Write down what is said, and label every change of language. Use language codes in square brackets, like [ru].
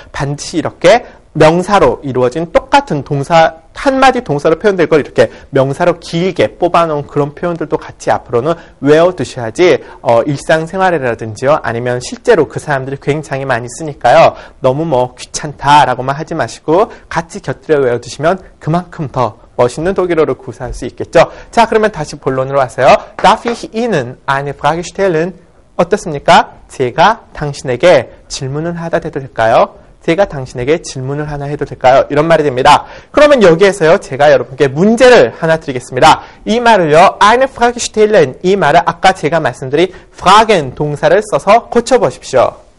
[ko] 반드시 이렇게 명사로 이루어진 똑같은 동사, 한마디 동사로 표현될 걸 이렇게 명사로 길게 뽑아놓은 그런 표현들도 같이 앞으로는 외워두셔야지 일상생활이라든지요. 아니면 실제로 그 사람들이 굉장히 많이 쓰니까요. 너무 뭐 귀찮다라고만 하지 마시고 같이 곁들여 외워두시면 그만큼 더 멋있는 독일어를 구사할 수 있겠죠. 자, 그러면 다시 본론으로 와서요. [de] Darf ich Ihnen eine Frage stellen? [ko] 어떻습니까? 제가 당신에게 질문을 하다 해도 될까요? 제가 당신에게 질문을 하나 해도 될까요? 이런 말이 됩니다. 그러면 여기에서요, 제가 여러분께 문제를 하나 드리겠습니다. 이 말을요, [de] eine Frage stellen, [ko] 이 말을 아까 제가 말씀드린 fragen 동사를 써서 고쳐보십시오.